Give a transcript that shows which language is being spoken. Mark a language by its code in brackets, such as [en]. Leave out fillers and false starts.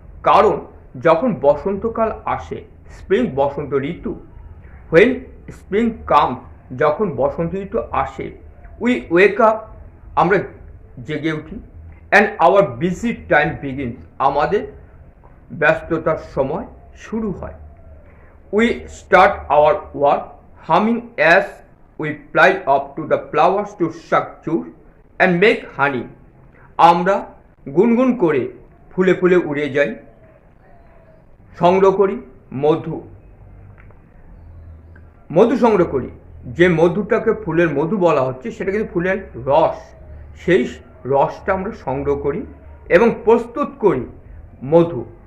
[bn] কারণ যখন বসন্তকাল আসে, spring Basanta Ritu, [en] when spring comes [bn] যখন বসন্ত ঋতু আসে, [en] we wake up [bn] আমরা জেগে উঠি, [en] and our busy time begins [bn] আমাদের ব্যস্ততার সময় শুরু হয়। [en] We start our work humming as we fly up to the flowers to suck juice and make honey. [bn] আমরা গুনগুন করে ফুলে ফুলে উড়ে যাই, সংগ্রহ করি মধু। মধু সংগ্রহ করি। যে মধুটাকে ফুলের মধু বলা হচ্ছে সেটা কিন্তু ফুলের রস। সেই রসটা আমরা সংগ্রহ করি এবং প্রস্তুত করি মধু।